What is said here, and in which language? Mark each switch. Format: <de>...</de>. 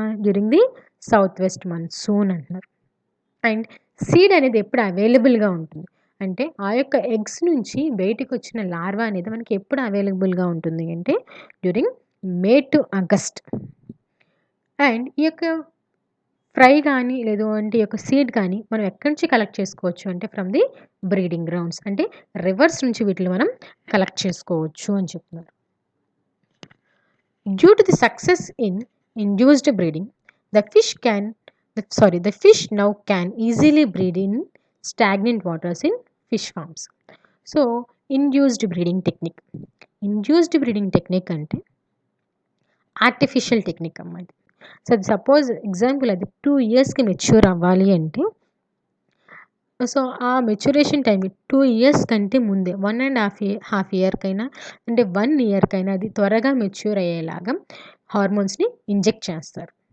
<en>during the south west monsoon</en> <te>అంటున్నారు. And seed అనేది ఎప్పుడు అవైలబుల్గా ఉంటుంది అంటే ఆ యొక్క ఎగ్స్ నుంచి బయటికి వచ్చిన లార్వా అనేది మనకి ఎప్పుడు అవైలబుల్గా ఉంటుంది అంటే during May to August. And ఈ యొక్క ఫ్రై కానీ లేదు అంటే ఈ యొక్క సీడ్ కానీ మనం ఎక్కడి నుంచి కలెక్ట్ చేసుకోవచ్చు అంటే</te> <en>from the breeding grounds,</en> <te>అంటే రివర్స్ నుంచి వీటిని మనం కలెక్ట్ చేసుకోవచ్చు అని చెప్తున్నారు.</te> <en>Due to the success in induced breeding the fish the fish now can easily breed in stagnant waters in fish farms. So induced breeding technique.</en> <te>Induced breeding technique అంటే artificial technique అమ్మ ఇది. So suppose example అది 2 ఇయర్స్కి mature అవ్వాలి అంటే so ఆ maturation time 2 years కంటే ముందే 1.5 ఇయర్కైనా అంటే 1 ఇయర్కైనా అది త్వరగా మెచ్యూర్ అయ్యేలాగా హార్మోన్స్ని ఇంజెక్ట్ చేస్తారు.</te>